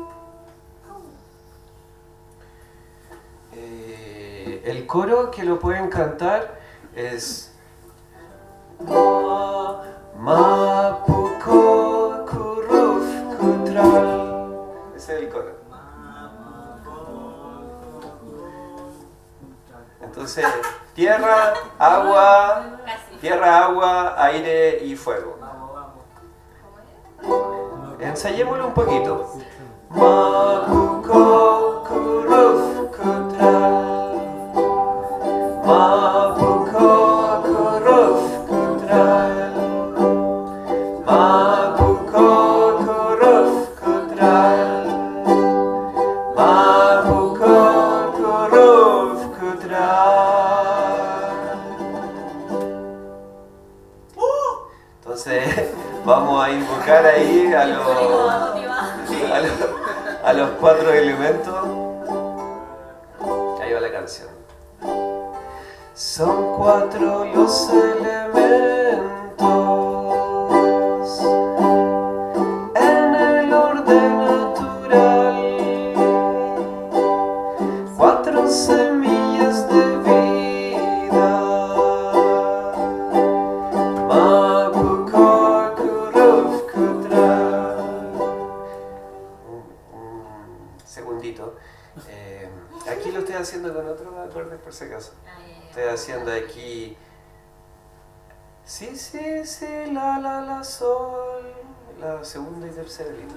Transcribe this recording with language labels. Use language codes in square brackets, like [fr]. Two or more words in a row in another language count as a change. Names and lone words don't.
[es] El coro que lo pueden cantar es [arn] Mapu, Co, Curruf, Cutral. [es] Ese es el coro. Entonces, tierra, agua, aire y fuego. Vamos. ensayémoslo un poquito. [arn] Mapuko kuruf kutral, Mapuko kuruf kutral, Mapuko kuruf kutral, Mapuko kuruf kutral. [es] Entonces vamos a invocar ahí a los 4 elementos. Ahí va la canción. Son 4 los elementos en el orden natural, 4 semillas de vida. [arn] Mapuko kuruf kutral. [es] Un segundito. Aquí lo estoy haciendo con otros acordes por si acaso. Estoy haciendo aquí si, si, si, la, la, sol, la segunda y tercera línea.